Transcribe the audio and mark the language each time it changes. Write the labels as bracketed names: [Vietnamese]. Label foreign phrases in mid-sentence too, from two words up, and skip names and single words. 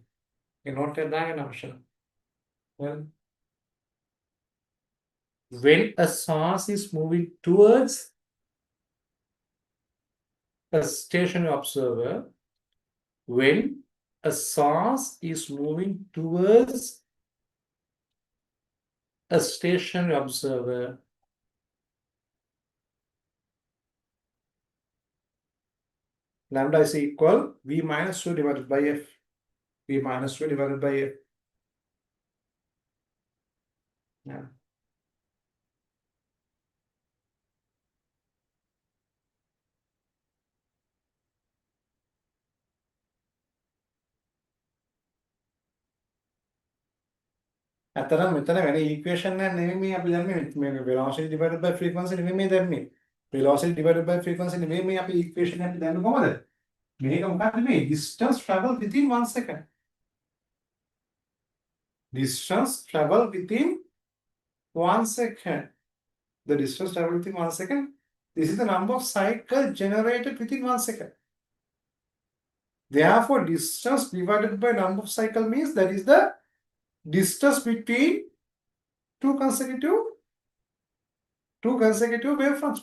[English] You can note that notion. Well, when a source is moving towards a stationary observer, when a source is moving towards a stationary observer, lambda is equal v minus 2 divided by f. V minus 2 divided by f. Yeah. [Sinhala] අතරම මෙතන වෙන equation එකක් නෙමෙයි මේ අපි දැන් මේ [English] velocity divided by frequency [Sinhala] නෙමෙයි මේ දැම්මේ. [English] velocity divided by frequency [Sinhala] නෙමෙයි මේ අපි equation එක දැම්මේ කොහමද? මේක මොකක්ද මේ [English] distance travel within 1 second. Distance travel within 1 second. The distance travel within 1 second. This is the number of cycles generated within 1 second. Therefore, distance divided by number of cycle means that is the distance between two consecutive wavefronts.